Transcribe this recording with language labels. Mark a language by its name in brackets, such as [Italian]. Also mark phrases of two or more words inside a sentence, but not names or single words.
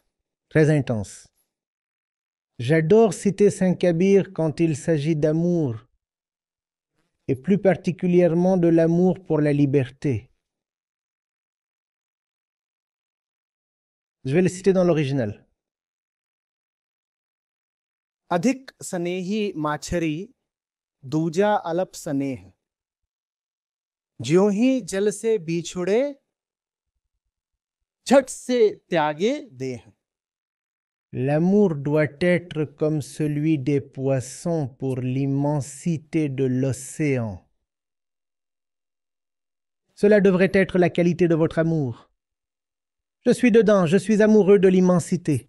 [French] Très intense. J'adore citer Saint-Kabir quand il s'agit d'amour, et plus particulièrement de l'amour pour la liberté. Je vais le citer dans l'original. [Hindi] अधिक स्नेही माछरी दूजा अलप स्नेह ज्यों ही जल से बिछुड़े झट से त्यागे देह. [French] L'amour doit être comme celui des poissons pour l'immensité de l'océan. Cela devrait être la qualité de votre amour. Je suis dedans, je suis amoureux de l'immensité.